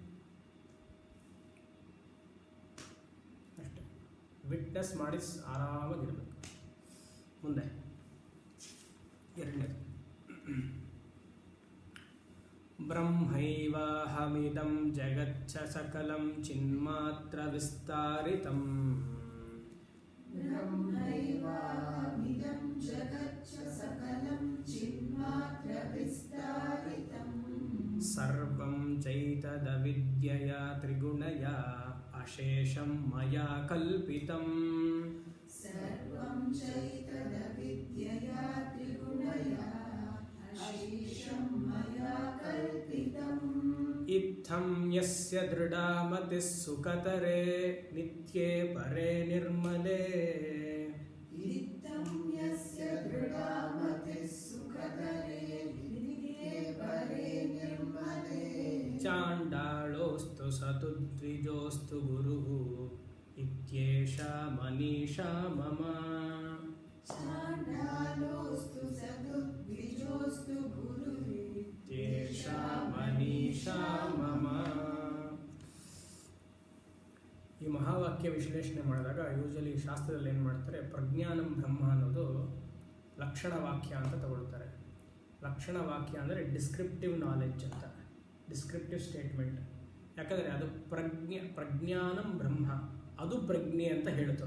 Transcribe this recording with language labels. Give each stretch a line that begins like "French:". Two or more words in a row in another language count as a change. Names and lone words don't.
Kannada: ಅಷ್ಟೆ, ವಿಟ್ನೆಸ್ ಮಾಡಿ ಆರಾಮಾಗಿರ್ಬೇಕು. ಮುಂದೆ ಎರಡನೇದು,
Sanskrit: ಬ್ರಹ್ಮೈವಾಹಮಿದಂ ಜಗಚ್ಚ ಸಕಲಂ ಚಿನ್ಮಾತ್ರ ವಿಸ್ತಾರಿತಂ. ಬ್ರಹ್ಮೈವಾಹಮಿದಂ ಜಗಚ್ಚ ಸಕಲಂ ಚಿನ್ಮಾತ್ರ ವಿಸ್ತಾರಿತಂ. ಸರ್ವಂ ಚೈತದವಿದ್ಯಯಾ ತ್ರಿಗುಣಯಾ ಅಶೇಷಂ ಮಯಾ ಕಲ್ಪಿತಂ. ಸರ್ವಂ ಚೈತದವಿದ್ಯಯಾ ತ್ರಿಗುಣಯಾ ಅಶೇಷಂ ಮಯಾ ಕಲ್ಪಿತಂ. ಇತ್ತಂ ಯಸ್ಯ ದೃಢಾ ಮತಿಃ ಸುಖತರೇ ನಿತ್ಯೇ ಪರೇ ನಿರ್ಮಲೇ. ಇತ್ತಂ ಯಸ್ಯ ದೃಢಾ ಮತಿಃ ಸುಖತರೇ ನಿತ್ಯೇ ಪರೇ ನಿರ್ಮಲೇ. ಚಾಂಡಾಳೋಸ್ತು ಸತು ದ್ವಿಜೋಸ್ತು ಗುರುಃ ಇತ್ಯೇಷಾ ಮನೀಷಾ ಮಮ. ಚಾಂಡಾಲೋಸ್ತು ಸತು ದ್ವಿಜೋಸ್ತು ಗುರುಃ ಇತ್ಯೇಷಾ ಮನೀಷಾ ಮಮ.
Kannada: ಈ ಮಹಾವಾಕ್ಯ ವಿಶ್ಲೇಷಣೆ ಮಾಡಿದಾಗ ಯೂಶಲಿ ಶಾಸ್ತ್ರದಲ್ಲಿ ಏನು ಮಾಡ್ತಾರೆ,
Sanskrit: ಪ್ರಜ್ಞಾನಂ ಬ್ರಹ್ಮ
Kannada: ಅನ್ನೋದು ಲಕ್ಷಣ ವಾಕ್ಯ ಅಂತ ತಗೊಳ್ತಾರೆ. ಲಕ್ಷಣ ವಾಕ್ಯ ಅಂದರೆ
English: descriptive knowledge
Kannada: ಅಂತ,
English: descriptive statement.
Kannada: ಯಾಕಂದರೆ ಅದು
Sanskrit: ಪ್ರಜ್ಞಾನಂ ಬ್ರಹ್ಮ,
Kannada: ಅದು ಪ್ರಜ್ಞೆ ಅಂತ ಹೇಳ್ತು.